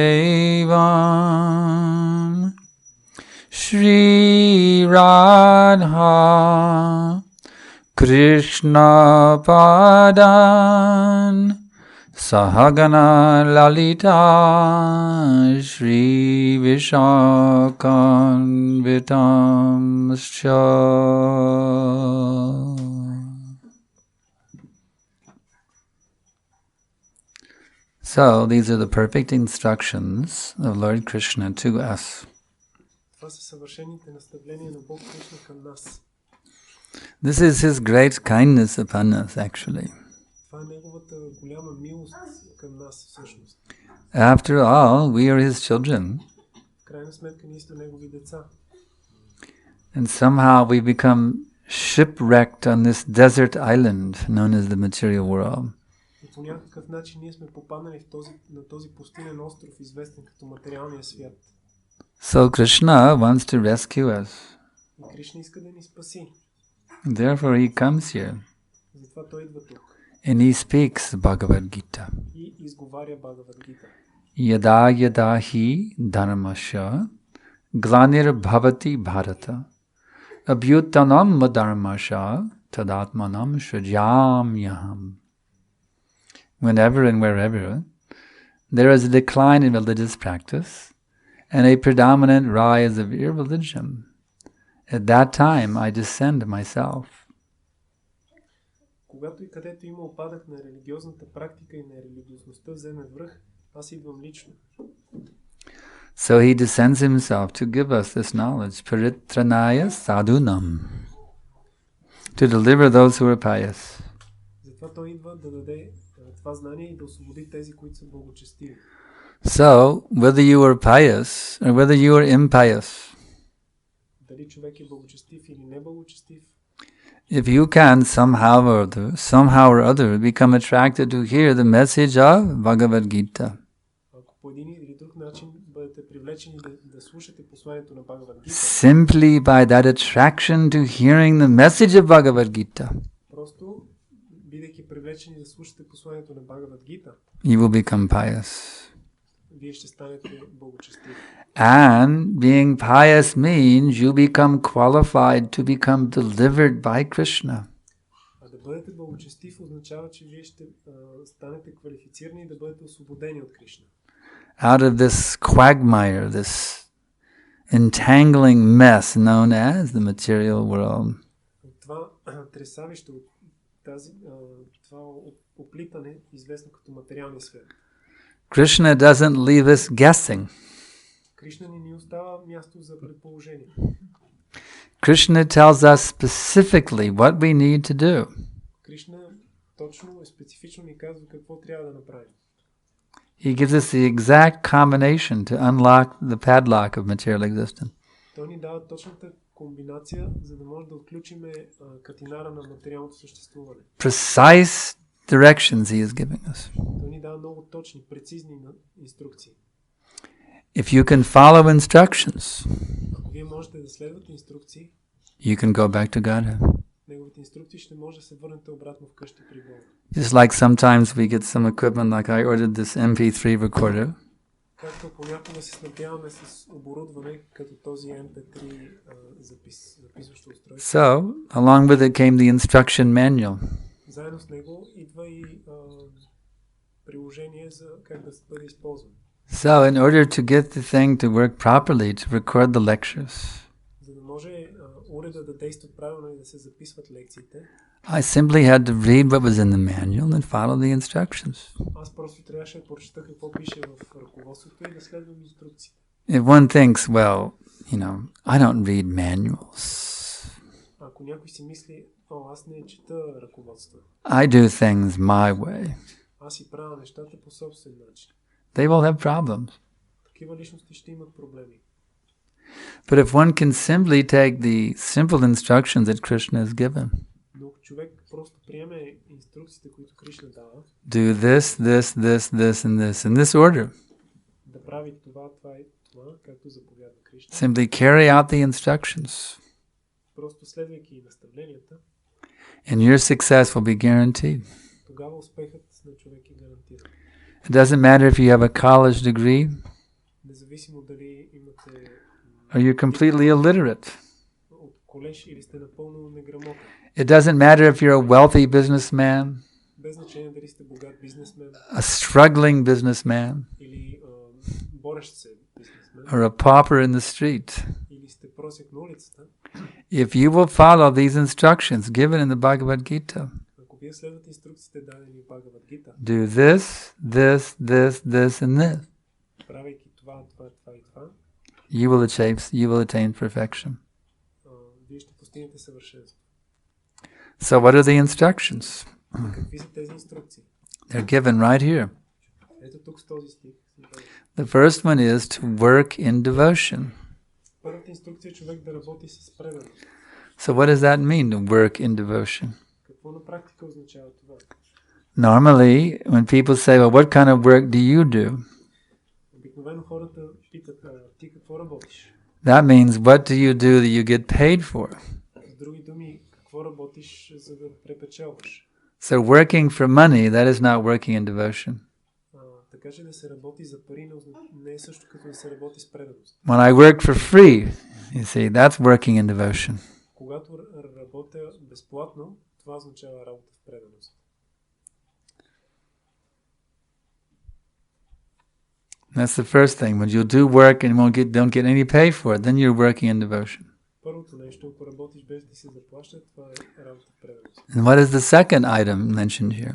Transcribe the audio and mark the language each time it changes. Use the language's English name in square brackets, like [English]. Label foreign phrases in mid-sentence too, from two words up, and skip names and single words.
[Sanskrit] Devam Shri Radha Krishna Padan Sahagana Lalita Shri Vishakanvitamscha. [English] So these are the perfect instructions of Lord Krishna to us. This is His great kindness upon us, actually. After all, we are His children. And somehow we become shipwrecked on this desert island known as the material world. [Bulgarian] По някакъв начин ние сме попаднали на този пустинен остров, известен като материалния свят. [English] So Krishna wants to rescue us. [Bulgarian] И Кришна иска да ни спаси. [English] Therefore he comes here. [Bulgarian] Затова той идва тук. [English] And he speaks Bhagavad Gita. [Bulgarian] И изговаря Бхагавад Гита. [Sanskrit] Yada yada hi dharmasya glanir bhavati bharata abhyutanam madharmasya tadatmanam shrajamyaham. [English] Whenever and wherever there is a decline in religious practice and a predominant rise of irreligion, at that time I descend myself. [Bulgarian] Когато и където има опадък на религиозната практика и на религиозността вземе връх, аз идвам лично. [English] So he descends himself to give us this knowledge, [Sanskrit] paritranaya sadhunam, [English] to deliver those who are pious. [Bulgarian] Затова той идва да даде това знание и да освободи тези, които са благочестиви. [English] So, whether you are pious or whether you are impious, [Bulgarian] дали човек е благочестив или не благочестив, [English] if you can somehow or other become attracted to hear the message of Bhagavad Gita, [Bulgarian] ако по един или друг начин бъдете привлечени да слушате посланието на Бхагавад Гита, [English] simply by that attraction to hearing the message of Bhagavad Gita, [Bulgarian] просто бидейки привлечени да слушате посланието на Бхагавад Гита, [English] you will become pious. [Bulgarian] вие ще станете благочестиви. [English] And being pious means you become qualified to become delivered by Krishna. [Bulgarian] А да бъдете благочестив означава, че вие ще станете квалифицирани да бъдете освободени от Кришна. [English] Out of this quagmire, this entangling mess known as the material world. [Bulgarian] От това тресавище, от това оплитане, известно като материалния свят. [English] Krishna doesn't leave us guessing. [Bulgarian] Кришна ни остава място за предположение. [English] Krishna tells us specifically what we need to do. [Bulgarian] Кришна точно и специфично ни казва какво трябва да направим. [English] He gives us the exact combination to unlock the padlock of material existence. [Bulgarian] Той ни дава точната комбинация, за да може да отключим катинара на материалното съществуване. [English] Precise directions he is giving us. [Bulgarian] Той ни дава много точни, прецизни инструкции. [English] If you can follow instructions, [Bulgarian] Ако вие можете да следвате инструкции, [English] you can go back to Godhead. [Bulgarian] неговите инструкции, ще може да се върнете обратно вкъщи при Бога. [English] Just like sometimes we get some equipment, like I ordered this MP3 recorder. [Bulgarian] Както понякога се снабдяваме с оборудване, като този MP3 записващо устройство. [English] So, along with it came the instruction manual. [Bulgarian] Заедно с него идва и приложение за как да бъде използван. [English] So, in order to get the thing to work properly, to record the lectures, [Bulgarian] За да може уреда да действа правилно и да се записват лекциите, [English] I simply had to read what was in the manual and follow the instructions. [Bulgarian] аз просто трябваше да прочета какво пише в ръководството и да следвам инструкциите. [English] If one thinks, well, I don't read manuals. [Bulgarian] Ако някой си мисли, аз не чета ръководство. [English] I do things my way. [Bulgarian] Аз си правя нещата по собствен начин. [English] They will have problems. [Bulgarian] Такива личности ще имат проблеми. [English] But if one can simply take the simple instructions that Krishna has given, [Bulgarian] Но човек просто приеме инструкциите, които Кришна дава, [English] do this, and this, in this order. [Bulgarian] Да прави това и това, както заповядва Кришна. [English] Simply carry out the instructions, [Bulgarian] Просто следвайки наставленията, [English] and your success will be guaranteed. [Bulgarian] тогава успехът на човек е гарантиран. [English] It doesn't matter if you have a college degree [Bulgarian] Независимо дали имате [English] or you're completely illiterate. [Bulgarian] от колеж или сте напълно неграмотен. [English] It doesn't matter if you're a wealthy businessman, [Bulgarian] Без значение дали сте богат бизнесмен [English] a struggling businessman, [Bulgarian] или борещ се бизнесмен, [English] or a pauper in the street. [Bulgarian] или сте просек на улицата. [English] If you will follow these instructions given in the Bhagavad Gita, [Bulgarian] Ако вие следвате инструкциите дадени в Бхагавад Гита, [English] do this, and this, [Bulgarian] правейки това и това, [English] you will attain perfection. [Bulgarian] вие ще постигнете съвършенство. [English] So what are the instructions? [Bulgarian] Какви са тези инструкции? [English] They're given right here. [Bulgarian] Ето тук с този стих. [English] The first one is to work in devotion. [Bulgarian] Първата инструкция е човек да работи с преданост. [English] So what does that mean, to work in devotion? [Bulgarian] Какво на практика означава това? [English] Normally, when people say, well, what kind of work do you do? [Bulgarian] Обикновено хората питат, ти какво работиш? [English] That means, what do you do that you get paid for? [Bulgarian] С други думи, какво работиш, за да препечелваш? [English] So working for money, that is not working in devotion. [Bulgarian] Така че да се работи за пари не е също като да се работи с преданост. [English] When I work for free, you see, that's working in devotion. [Bulgarian] Когато работя безплатно, това означава работа в преданост. [English] That's the first thing. When you do work and don't get any pay for it, then you're working in devotion. [Bulgarian] Първото нещо, ако работиш без да се заплаща, това е работа в преданост. [English] And what is the second item mentioned here?